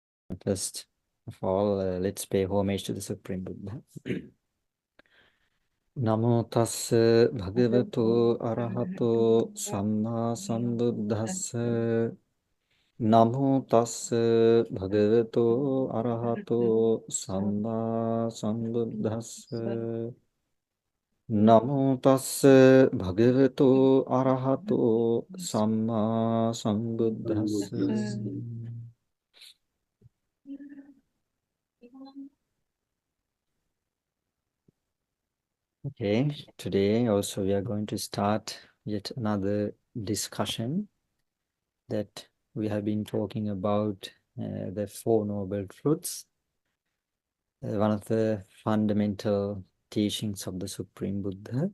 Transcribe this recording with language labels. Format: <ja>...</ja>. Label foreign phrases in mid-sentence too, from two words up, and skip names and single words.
<en>First of all, let's pay homage to the Supreme Buddha.</en> <pi>Namo tassa bhagavato arahato samma sambuddhassa. Namo tassa bhagavato arahato samma sambuddhassa. Namo tassa bhagavato arahato samma sambuddhassa.</pi> <en>Okay, today also we are going to start yet another discussion that we have been talking about the Four Noble Truths, one of the fundamental teachings of the Supreme Buddha.</en>